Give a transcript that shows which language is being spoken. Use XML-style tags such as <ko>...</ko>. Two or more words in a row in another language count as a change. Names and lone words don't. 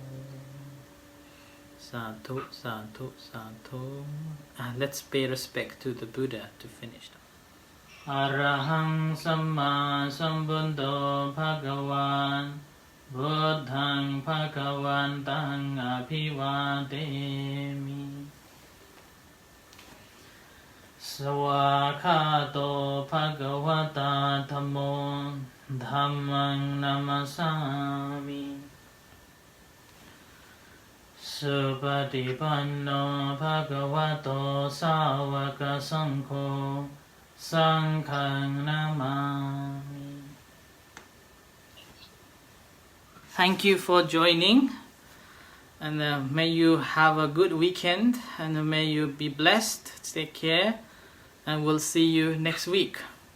<pi>Sadhu, sadhu, sadhu.</pi> <en>Let's pay respect to the Buddha to finish.</en> <pi>Arahang Samma Sambuddho Bhagavan Buddhang Bhagavantang Abhivademi. Swakato Bhagavata Dhammo Dhammang Namasami. Supatipanno Bhagavato Sāvaka Saṅkho Saṅghang Namami.</pi> <en>Thank you for joining, and may you have a good weekend, and may you be blessed. Take care, and we'll see you next week.</en>